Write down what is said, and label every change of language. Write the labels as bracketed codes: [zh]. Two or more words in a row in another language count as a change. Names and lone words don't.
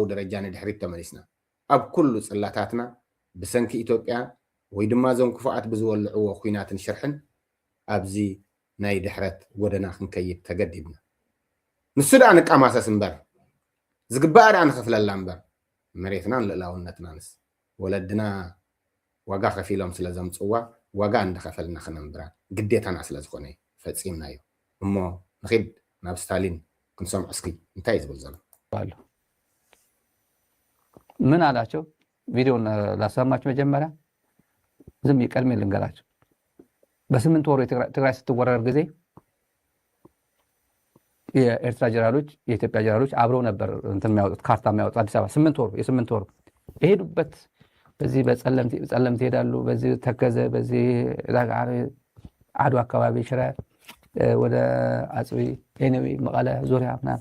[ti] ደረጃ ንድሕሪት ተመሊስና ኣብ ኩሉ ፅላታትና ብሰንኪ ኢትዮጵያ ወይ ድማ ዞም ክፉኣት ብዝወልዕዎ ኩናትን ሽርሕን ኣብዚ ናይ ድሕረት ጎደና ክንከይድ ተገዲድና ንሱ ደኣ ንቃማሰስ እምበር ዝግባእ ደኣ ንኸፍለላ እምበር መሬትናን ልእላውነትናንስ ወለድና ዋጋ ከፊሎም ስለ ዘምፅዋ ዋጋ እንደኸፈልና ክነንብራ ግዴታና ስለ ዝኾነ ፈፂምና እዩ እሞ ንኺድ ናብ ስታሊን ክንሰምዖ እስኪ እንታይ ዝብል ዘሎ [am] ምን አላቸው ቪዲዮን ላሰማችሁ መጀመሪያ ዝም ይቀድሜ ልንገራቸው በስምንት ወሩ ትግራይ ስትወረር ጊዜ የኤርትራ ጀነራሎች የኢትዮጵያ ጀነራሎች አብረው ነበር እንትን የሚያወጡት ካርታ የሚያወጡት አዲስ አበባ የስምንት ወሩ የሄዱበት በዚህ በጸለምት ሄዳሉ በዚህ ተከዘ በዚህ አድዋ አካባቢ ሽረ ወደ አጽቢ ኤነዊ መቀለ ዙሪያ ምናምን